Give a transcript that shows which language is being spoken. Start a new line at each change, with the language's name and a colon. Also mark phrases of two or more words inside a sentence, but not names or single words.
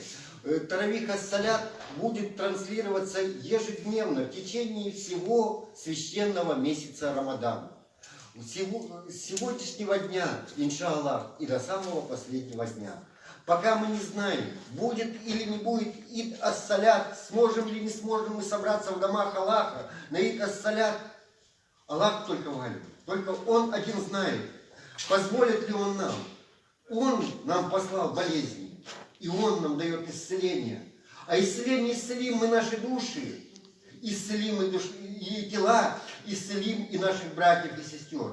Arabic: تراويح الصلاة
Russian: будет транслироваться ежедневно в течение всего священного месяца Рамадан. С сегодняшнего дня, иншаллах, и до самого последнего дня. Пока мы не знаем, будет или не будет
Arabic: عيد الصلاة,
Russian: сможем или не сможем мы собраться в домах Аллаха на
Arabic: عيد الصلاة,
Russian: Аллах только валит. Только Он один знает, позволит ли Он нам. Он нам послал болезни. И Он нам дает исцеление. А исцелим мы наши души, исцелим и тела, исцелим и наших братьев и сестер.